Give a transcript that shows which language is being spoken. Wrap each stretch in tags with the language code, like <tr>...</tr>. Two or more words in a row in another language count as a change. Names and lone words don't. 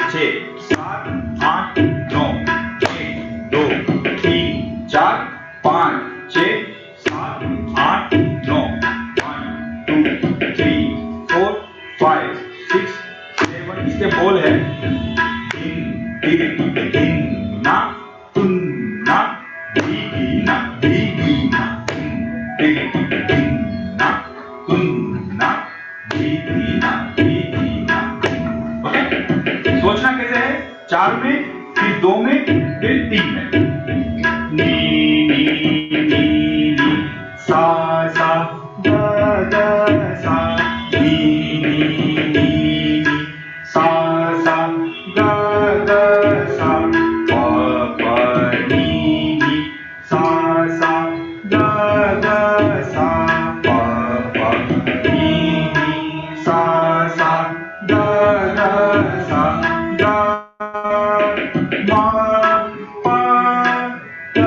<hi>6 7 8 9 1 2 3 4 5 6 7 8 9 1 2 3 4 5 6 7, इसके बोल है दिन दिन ना तुन ना धी ना दिन ना तुन ना धी ना। ओके, सोचना कैसे है, 4 में फिर 2 में फिर 3 में, नी नी नी नी सा सा गा गा सा, नी नी नी नी सा सा गा गा सा, पा पा नी नी सा सा गा गा सा, पा पा नी नी सा सा गा गा सा, गा मा पा गा</hi>